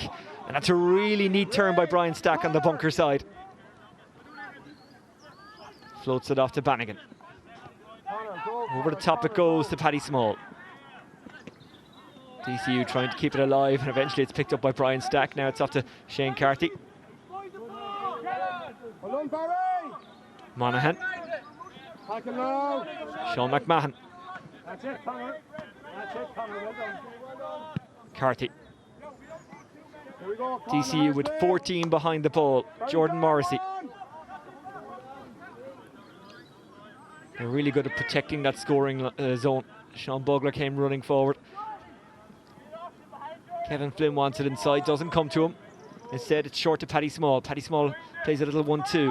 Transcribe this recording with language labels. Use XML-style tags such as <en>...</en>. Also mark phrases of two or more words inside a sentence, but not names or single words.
<en>And that's a really neat turn by Brian Stack on the bunker side. Floats it off to Bannigan. Over the top it goes to Paddy Small. DCU trying to keep it alive, and eventually it's picked up by Brian Stack. Now it's off to Shane Carty. Monaghan. Sean McMahon. Carty. DCU with 14 behind the ball. Jordan Morrissey. They're really good at protecting that scoring zone. Sean Bugler came running forward. Kevin Flynn wants it inside, doesn't come to him. Instead, it's short to Paddy Small. Paddy Small plays a little 1-2.</en>